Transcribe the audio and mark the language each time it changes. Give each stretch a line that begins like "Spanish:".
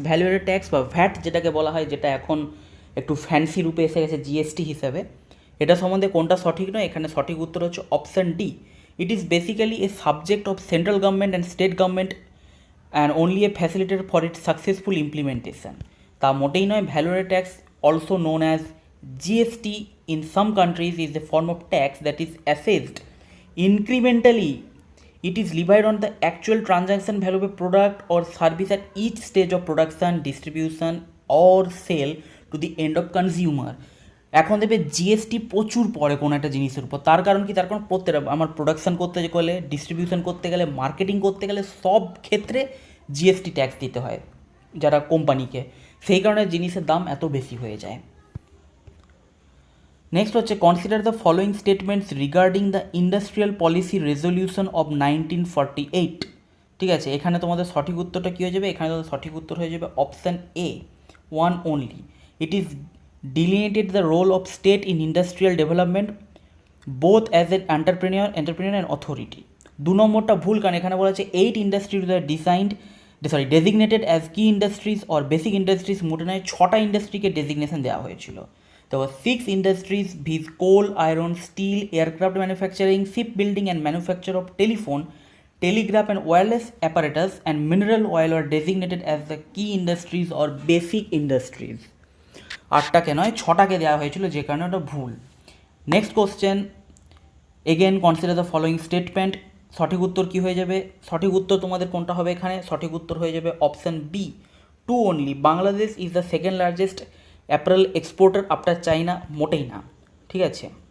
Bangla: Value added tax বা VAT যেটাকে বলা হয়, যেটা এখন একটু ফ্যান্সি রূপে এসে গেছে জিএসটি হিসাবে, এটা সম্বন্ধে কোনটা সঠিক নয়? এখানে সঠিক উত্তর হচ্ছে option D.
English: It is basically a subject of central government and state government and only a facilitator for its successful implementation.
Bangla: তা মোটেই নয়।
English: Value added tax, also known as GST in some countries, is a form of tax that is assessed incrementally. It is levied on the actual transaction value of a product or service at each stage of production, distribution or sale to the end of consumer.
Bangla: এখন দেখবে GST প্রচুর পড়ে কোনো একটা জিনিসের উপর। তার কারণ কি? তার কারণ প্রত্যেকটা আমার প্রোডাকশান করতে গেলে, ডিস্ট্রিবিউশন করতে গেলে, মার্কেটিং করতে গেলে সব ক্ষেত্রে জিএসটি ট্যাক্স দিতে হয় যারা কোম্পানিকে, সেই কারণে জিনিসের দাম এত বেশি হয়ে যায়।
English: Next হচ্ছে consider the following statements regarding the industrial policy resolution of 1948।
Bangla: ঠিক আছে, এখানে তোমাদের সঠিক উত্তরটা কী হয়ে যাবে? এখানে তোমাদের সঠিক উত্তর হয়ে যাবে option A,
English: 1 only. It is delineated the role of state in industrial development both as an entrepreneur and authority.
Bangla: দু নম্বরটা ভুল, কারণ এখানে বলা আছে
English: 8 industries are designated as key industries or basic industries,
Bangla: মোটে নয় 6টা ইন্ডাস্ট্রিকে ডেজিগনেশন দেওয়া হয়েছিল।
English: তো 6 industries viz coal, iron, steel, aircraft manufacturing, ship building and manufacture of telephone, telegraph and wireless apparatus and mineral oil are designated as the key industries or basic industries।
Bangla: 8টাকে নয় 6টাকে দেওয়া হয়েছিল, যে কারণে ওটা ভুল।
English: Next question, again consider the following statement.
Bangla: সঠিক উত্তর কী হয়ে যাবে? সঠিক উত্তর তোমাদের কোনটা হবে এখানে? সঠিক উত্তর হয়ে যাবে option B,
English: 2 only। Bangladesh is the second largest apparel exporter after China,
Bangla: মোটেই না, ঠিক আছে।